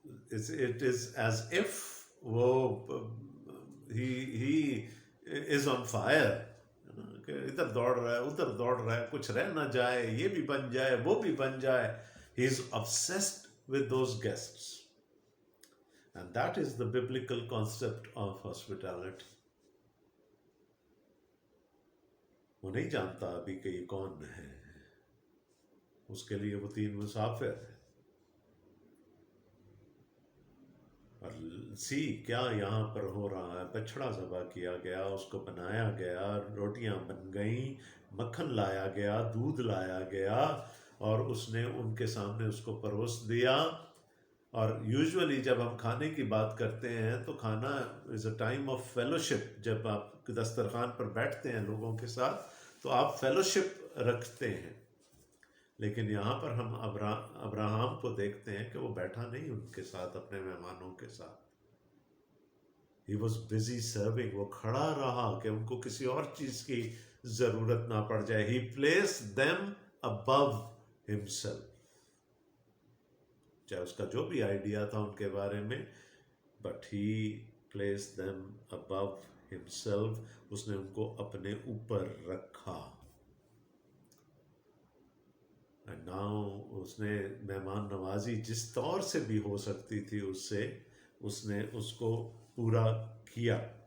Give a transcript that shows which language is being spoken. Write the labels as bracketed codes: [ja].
[en] It is as if [ur] وہ [en] he is on fire, [ur] کہ ادھر دوڑ رہا ہے ادھر دوڑ رہا ہے, کچھ رہ نہ جائے, یہ بھی بن جائے وہ بھی بن جائے. [en] He is obsessed with those guests, and that is the biblical concept of hospitality. [ur] وہ نہیں جانتا ابھی کہ یہ کون ہے, اس کے لیے وہ 3 مسافر ہیں. اور سی کیا یہاں پر ہو رہا ہے, بچڑا ذبح کیا گیا, اس کو بنایا گیا, روٹیاں بن گئیں, مکھن لایا گیا, دودھ لایا گیا, اور اس نے ان کے سامنے اس کو پروس دیا. اور یوزولی جب ہم کھانے کی بات کرتے ہیں تو کھانا [en] Is a time of fellowship. [ur] جب آپ دسترخوان پر بیٹھتے ہیں لوگوں کے ساتھ تو آپ فیلوشپ رکھتے ہیں. لیکن یہاں پر ہم ابراہم کو دیکھتے ہیں کہ وہ بیٹھا نہیں ان کے ساتھ, اپنے مہمانوں کے ساتھ. [en] He was busy serving. [ur] وہ کھڑا رہا کہ ان کو کسی اور چیز کی ضرورت نہ پڑ جائے. [en] He placed them above himself. [ur] چاہے اس کا جو بھی آئیڈیا تھا ان کے بارے میں, [en] but he placed them above himself. [ur] اس نے ان کو اپنے اوپر رکھا. [en] And now [ur] اس نے مہمان نوازی جس طور سے بھی ہو سکتی تھی اس نے اس کو پورا کیا.